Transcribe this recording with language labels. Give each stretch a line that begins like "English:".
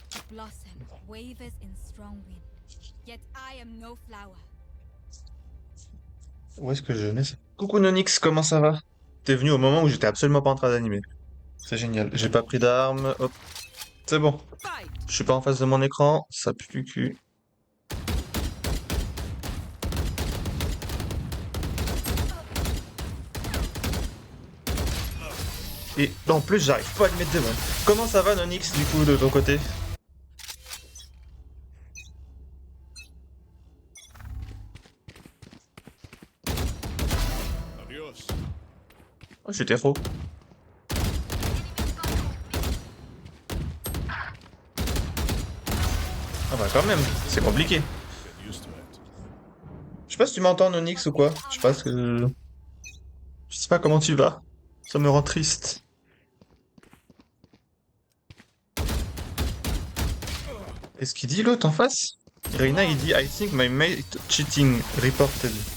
English: Blossom wavers in strong wind, yet I am no flower.
French: Où est-ce que je mets ça? Coucou Nonix, comment ça va? T'es venu au moment où j'étais absolument pas en train d'animer. C'est génial. J'ai pas pris d'armes. Hop. C'est bon.
English: Fight.
French: Je suis pas en face de mon écran. Ça pue du cul. Et en plus, j'arrive pas à le mettre devant. Comment ça va, Nonix, du coup, de ton côté?
Spanish: Adios.
French: Oh, j'étais trop. Ah bah quand même, c'est compliqué.
English: Get used to it.
French: Je sais pas si tu m'entends, Nonix, ou quoi. Je sais pas ce que... Je sais pas comment tu vas. Ça me rend triste. Qu'est-ce qu'il dit l'autre en face?
English: Reina
French: il dit
English: I think my mate cheating reported.